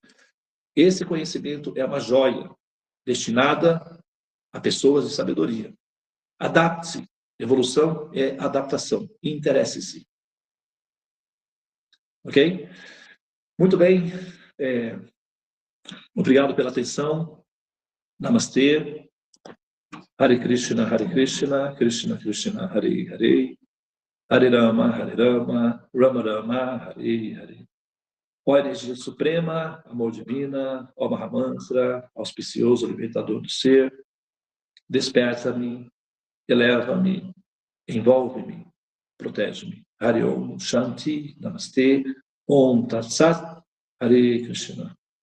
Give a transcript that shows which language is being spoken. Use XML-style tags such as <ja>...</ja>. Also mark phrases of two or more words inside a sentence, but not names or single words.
<pt>Esse conhecimento é uma joia destinada a pessoas de sabedoria. Adapte-se. Evolução é adaptação. Interesse-se. Ok? Muito bem. Obrigado pela atenção. Namastê.</pt> <sa>हरे कृष्ण कृष्ण कृष्ण हरे हरे. हरे राम राम राम हरे हरे.</sa> <pt>Ó energia suprema, amor divina, ó Mahamantra, auspicioso, libertador do ser, desperta-me, eleva-me, envolve-me, protege-me.</pt> <sa>हरे ॐ शान्ति नमस्ते ॐ तत् सत् हरे कृष्ण.</sa>